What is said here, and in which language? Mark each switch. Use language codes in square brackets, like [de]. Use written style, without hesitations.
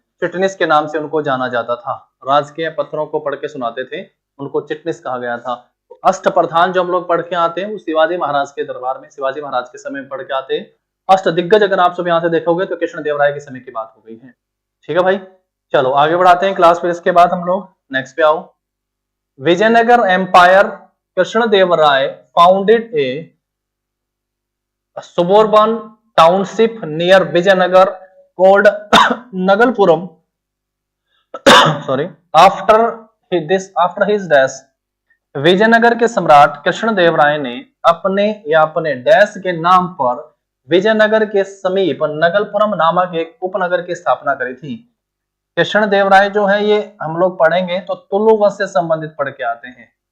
[hi] चिटनिस के नाम से उनको जाना जाता था। राजकीय पत्रों को पढ़ के सुनाते थे, उनको चिटनिस कहा गया था। अष्टप्रधान जो हम लोग पढ़ के आते हैं वो शिवाजी महाराज के दरबार में, शिवाजी महाराज के समय में पढ़ के आते हैं। अष्ट दिग्गज अगर आप सब यहाँ से देखोगे तो कृष्णदेवराय के समय की बात हो गई है। ठीक है भाई, चलो आगे बढ़ाते हैं क्लास। फिर इसके बाद हम लोग नेक्स्ट पे आओ। [en] Vijayanagar empire, Krishnadevaraya founded a suburban township near Vijayanagar called Nagalpuram sorry after his death। [hi] Vijayanagar के सम्राट कृष्णदेवराय ने अपने या अपने डैश के नाम पर विजयनगर के समीप नगलपुरम नामक एक उपनगर की स्थापना करी थी। कृष्णदेवराय जो है ये हम लोग पढ़ेंगे तो तुलु वंश से संबंधित पढ़ के आते हैं।